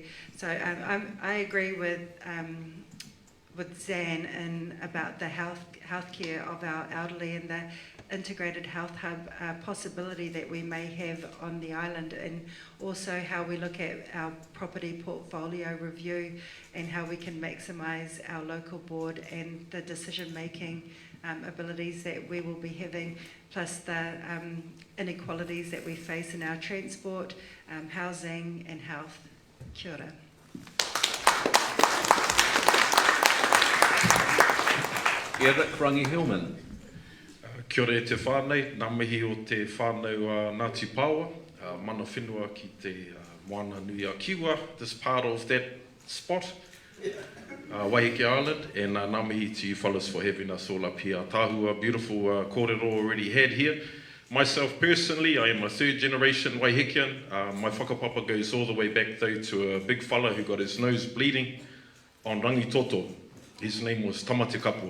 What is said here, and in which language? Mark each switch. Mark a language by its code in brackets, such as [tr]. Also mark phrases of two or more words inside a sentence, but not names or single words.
[en] So I agree with Zan about the healthcare of our elderly and the integrated health hub possibility that we may have on the island, and also how we look at our property portfolio review and how we can maximise our local board and the decision-making abilities that we will be having, plus the inequalities that we face in our transport, housing and health. [mi] Kia ora. Eric Rangi-Hillman. Kia ora e te whānei, nā mihi o te whānau Ngāti Pāua, mana whenua ki te moana nui a Kiwa, [en] this part of that spot, Waiheke Island, and [mi] nā mihi [en] to you fellas for having us all up here. Tāhua, beautiful kōrero already had here. Myself personally, I am a third generation Waihekean. My whakapapa goes all the way back though to a big fella who got his nose bleeding on Rangitoto His name was Tamate Kapua.